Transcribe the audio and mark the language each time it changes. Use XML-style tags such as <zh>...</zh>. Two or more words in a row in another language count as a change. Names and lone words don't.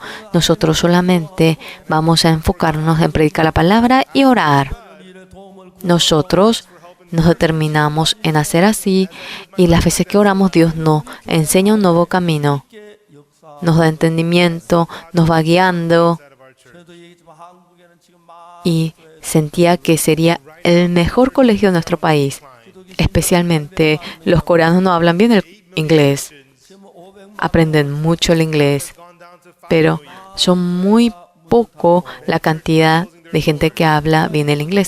<es>Nosotros solamente vamos a enfocarnos en predicar la palabra y orar. Nosotros nos determinamos en hacer así y las veces que oramos Dios nos enseña un nuevo camino, nos da entendimiento, nos va guiando</es> <ko>저도 얘기했지만 한국에는 지금 막</ko> <es>y sentía que sería el mejor colegio de nuestro país. Especialmente los coreanos no hablan bien el inglés, aprenden mucho el inglés, pero son muy poco la cantidad de gente que habla bien el inglés.</es>